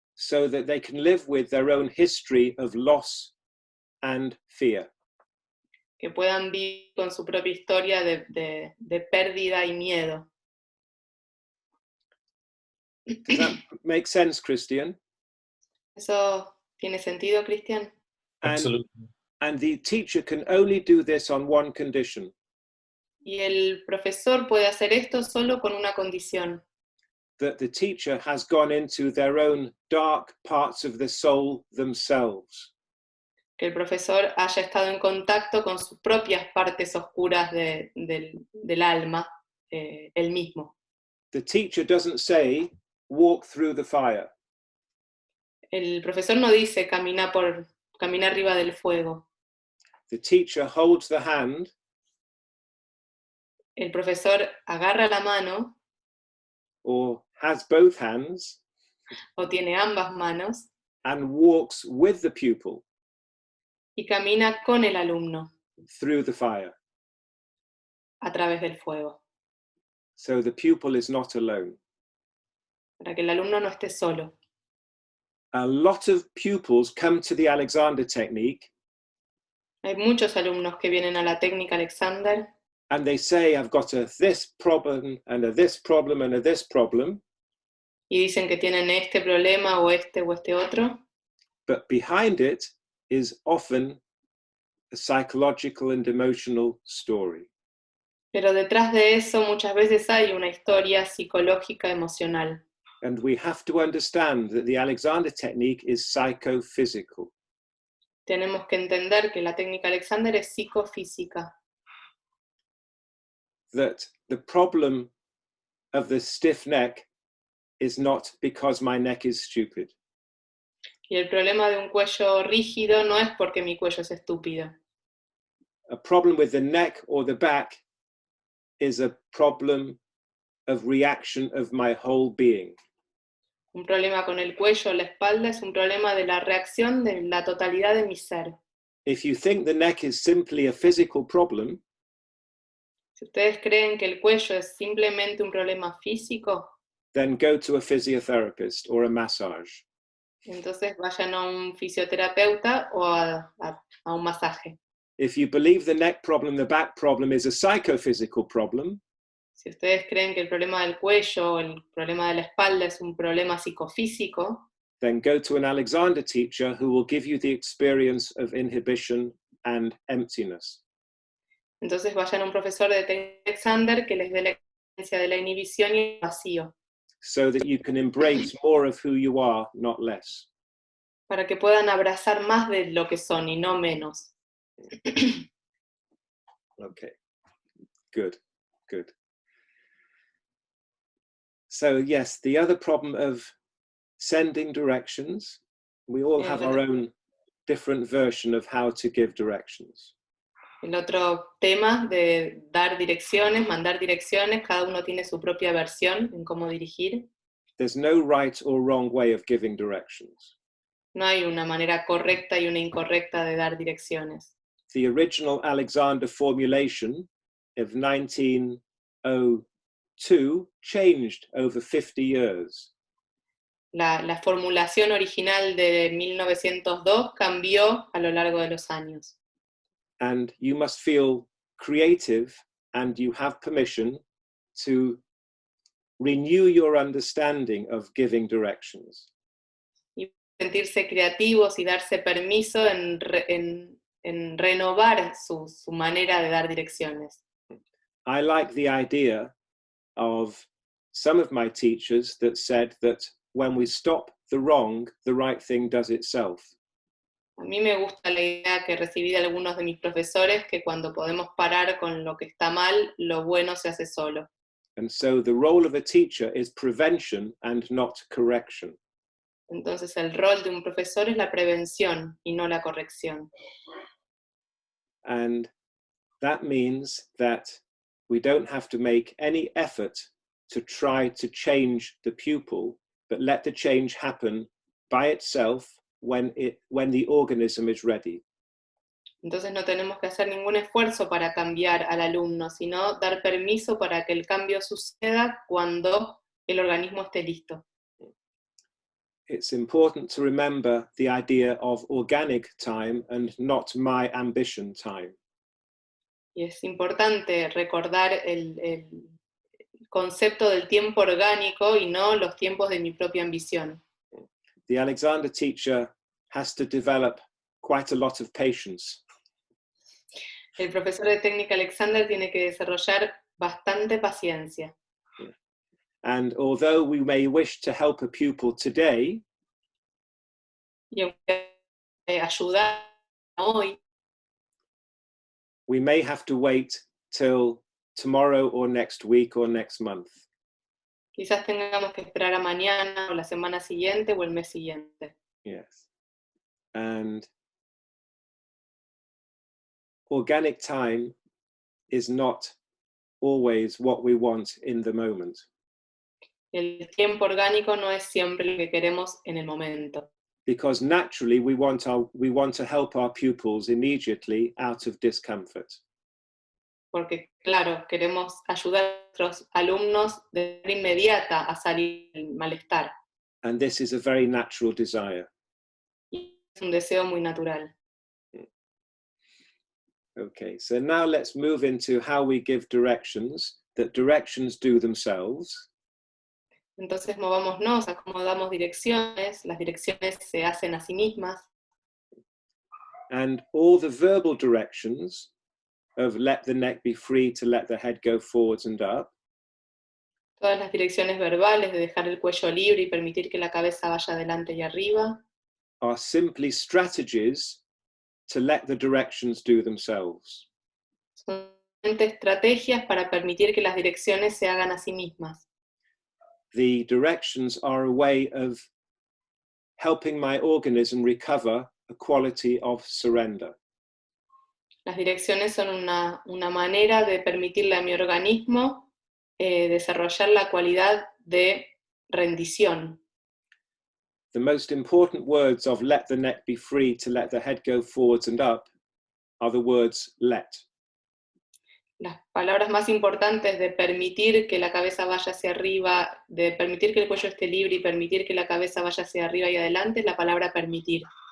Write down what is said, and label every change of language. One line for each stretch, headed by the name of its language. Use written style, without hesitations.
English: So that they can live with their own history of loss and fear.
Spanish: Que puedan vivir con su propia historia de pérdida y miedo.
English: Does that make sense, Christian?
Spanish: ¿Eso tiene sentido, Cristian?
English: Absolutely. And the teacher can only do this on one condition.
Spanish: Y el profesor puede hacer esto solo con una condición.
English: That the teacher has gone into their own dark parts of the soul themselves.
Spanish: Que el profesor haya estado en contacto con sus propias partes oscuras del alma, él mismo.
English: The teacher doesn't say, walk through the fire.
Spanish: El profesor no dice camina arriba del fuego.
English: The teacher holds the hand.
Spanish: El profesor agarra la mano,
English: or has both hands,
Spanish: o tiene ambas manos,
English: and walks with the pupil
Spanish: y camina con el alumno
English: through the fire.
Spanish: a través del fuego,
English: So the pupil is not alone.
Spanish: para que el alumno no esté solo.
English: A lot of pupils come to the Alexander technique
Spanish: Hay muchos alumnos que vienen a la técnica Alexander
English: and they say, I've got this problem and this problem and this problem.
Spanish: y dicen que tienen este problema o este otro,
English: But behind it is often a psychological and emotional story.
Spanish: pero detrás de eso muchas veces hay una historia psicológica emocional.
English: And we have to understand that the Alexander technique is psychophysical.
Spanish: Tenemos que entender que la técnica Alexander es psicofísica,
English: That the problem of the stiff neck is not because my neck is stupid.
Spanish: y el problema de un cuello rígido no es porque mi cuello es estúpido.
English: A problem with the neck or the back is a problem of reaction of my whole being.
Spanish: Un problema con el cuello o la espalda es un problema de la reacción de la totalidad de mi ser.
English: If you think the neck is simply a physical problem,
Spanish: Si ustedes creen que el cuello es simplemente un problema físico,
English: then go to a physiotherapist or a massage.
Spanish: entonces vayan a un fisioterapeuta o a un masaje.
English: If you believe the neck problem, the back problem is a psychophysical problem,
Spanish: Si ustedes creen que el problema del cuello o el problema de la espalda es un problema psicofísico,
English: then go to an Alexander teacher who will give you the experience of inhibition and emptiness.
Spanish: entonces vayan a un profesor de técnica Alexander que les dé la experiencia de la inhibición y el vacío,
English: so that you can embrace more of who you are, not less.
Spanish: para que puedan abrazar más de lo que son y no menos.
English: Okay, good. So yes, the other problem of sending directions, we all have our own different version of how to give directions.
Spanish: El otro tema de dar direcciones, mandar direcciones, cada uno tiene su propia versión en cómo dirigir.
English: There's no right or wrong way of giving directions.
Spanish: No hay una manera correcta y una incorrecta de dar direcciones.
English: The original Alexander formulation of 1902 changed over 50 years.
Spanish: La formulación original de 1902 cambió a lo largo de los años.
English: And you must feel creative and you have permission to renew your understanding of giving directions.
Spanish: Y sentirse creativos y darse permiso en renovar su manera de dar direcciones.
English: I like the idea of some of my teachers that said that when we stop the wrong, the right thing does itself.
Spanish: A mí me gusta la idea que recibí de algunos de mis profesores, que cuando podemos parar con lo que está mal, lo bueno se hace solo.
English: And so the role of a teacher is prevention and not correction.
Spanish: Entonces el rol de un profesor es la prevención y no la corrección.
English: And that means that we don't have to make any effort to try to change the pupil, but let the change happen by itself when the organism is ready.
Spanish: Entonces no tenemos que hacer ningún esfuerzo para cambiar al alumno, sino dar permiso para que el cambio suceda cuando el organismo esté listo.
English: It's important to remember the idea of organic time and not my ambition time.
Spanish: Y es importante recordar el concepto del tiempo orgánico y no los tiempos de mi propia ambición.
English: The Alexander teacher has to develop quite a lot of patience.
Spanish: El profesor de técnica Alexander tiene que desarrollar bastante paciencia.
English: And although we may wish to help a pupil today,
Spanish: Y aunque ayudar hoy,
English: we may have to wait till tomorrow or next week or next month.
Spanish: quizás tengamos que esperar a mañana o la semana siguiente o el mes siguiente.
English: Yes. And organic time is not always what we want in the moment.
Spanish: El tiempo orgánico no es siempre lo que queremos en el momento.
English: Because naturally we want to help our pupils immediately out of discomfort.
Spanish: Porque, claro, queremos ayudar a nuestros alumnos de manera inmediata a salir del malestar.
English: And this is a very natural desire.
Spanish: Y es un deseo muy natural.
English: Okay, so now let's move into how we give directions, that directions do themselves.
Spanish: Entonces movámonos a cómo damos direcciones, las direcciones se hacen a sí mismas,
English: And all the verbal directions of let the neck be free to let the head go forwards and up,
Spanish: todas las direcciones verbales de dejar el cuello libre y permitir que la cabeza vaya adelante y arriba,
English: are simply strategies to let the directions do themselves.
Spanish: son simplemente estrategias para permitir que las direcciones se hagan a sí mismas.
English: The directions are a way of helping my organism recover a quality of surrender.
Spanish: Las direcciones son una manera de permitirle a mi organismo desarrollar la cualidad de rendición.
English: The most important words of let the neck be free to let the head go forwards and up are the words let.
Spanish: Las palabras más importantes de permitir que la cabeza vaya hacia arriba, de permitir que el cuello esté libre y permitir que la cabeza vaya hacia arriba y adelante es la palabra permitir.